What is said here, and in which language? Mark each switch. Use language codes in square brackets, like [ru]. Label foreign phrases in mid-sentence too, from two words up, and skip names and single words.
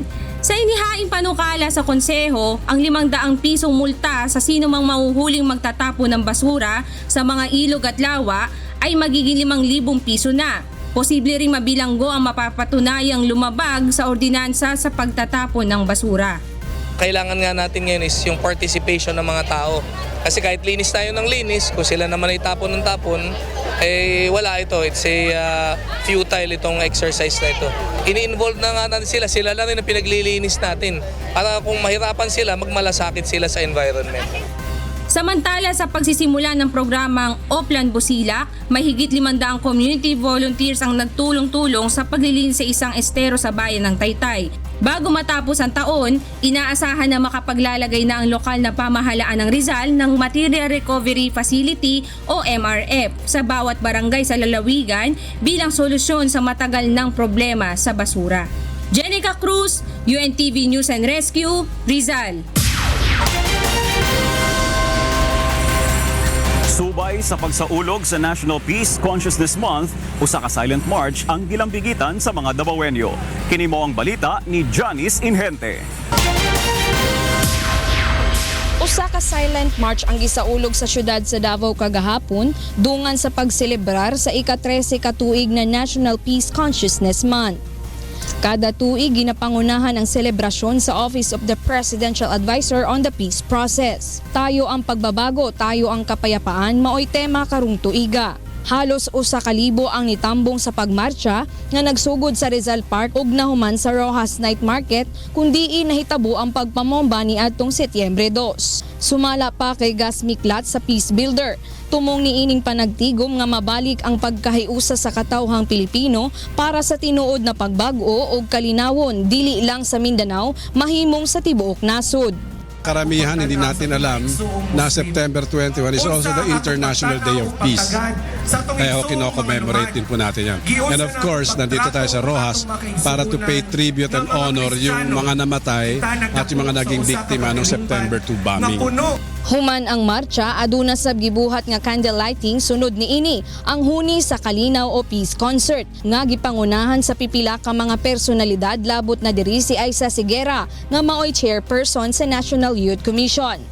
[tl] Sa inihaing panukala sa konseho, ang 500 pisong multa sa sino mang mahuhuling magtatapon ng basura sa mga ilog at lawa ay magiging 5,000 piso na. Posible ring mabilanggo ang mapapatunayang lumabag sa ordinansa sa pagtatapon ng basura. Kailangan nga natin ngayon is yung participation ng mga tao. Kasi kahit linis tayo ng linis, kung sila naman ay tapon ng tapon, eh wala ito. [en] It's a futile [tl] itong exercise na ito. Ini-involve na nga natin sila lang rin ang pinaglilinis natin. Para kung mahirapan sila, magmalasakit sila sa environment. Samantala sa pagsisimula ng programang Oplan Busilak, may higit 500 [en] community volunteers [tl] ang nagtulong-tulong sa paglilinis sa isang estero sa bayan ng Taytay. Bago matapos ang taon, inaasahan na makapaglalagay na ang lokal na pamahalaan ng Rizal ng Material Recovery Facility o MRF sa bawat barangay sa lalawigan bilang solusyon sa matagal ng problema sa basura. Jenica Cruz, UNTV News and Rescue, Rizal. [ceb] Subay sa pagsaulog sa National Peace Consciousness Month, usa ka silent march ang gilambigitan sa mga Davaoenyo. Kini mo ang balita ni Janice Inhente. Usa ka silent march ang gisaulog sa syudad sa Davao kagahapon dungan sa pagselebrar sa ika-13 ka tuig na National Peace Consciousness Month. Kada tuig ginapangunahan ang selebrasyon sa Office of the Presidential Advisor on the Peace Process. [tl] Tayo ang pagbabago, tayo ang kapayapaan, [ceb] maoy tema karong tuiga. Halos 1,000 ang nitambong sa pagmarcha nga nagsugod sa Rizal Park ug nahuman sa Rojas Night Market kundi nahitabo ang pagpamomba ni adtong Setyembre 2. Sumala pa kay Gas Miklat sa Peace Builder. Tumong niining panagtigom nga mabalik ang pagkahiusa sa katawhang Pilipino para sa tinuod na pagbago ug kalinawon dili lang sa Mindanao mahimong sa tibuok nasod. [tl] Karamihan hindi natin alam na [en] September 21 is also the International Day of Peace. [tl] Kaya kino-commemorate din po natin yan. [en] And of course, [tl] nandito tayo sa Rojas para [en] to pay tribute and honor [tl] yung mga namatay at yung mga naging biktima ng September 2 bombing. [ceb] Human ang marcha, aduna sab gibuhat nga [en] candle lighting [ceb] sunod niini ang huni sa Kalinaw o Peace Concert nga gipangunahan sa pipila ka mga personalidad labot na diri si Aisa Sigera nga maoy chairperson sa National Youth Commission.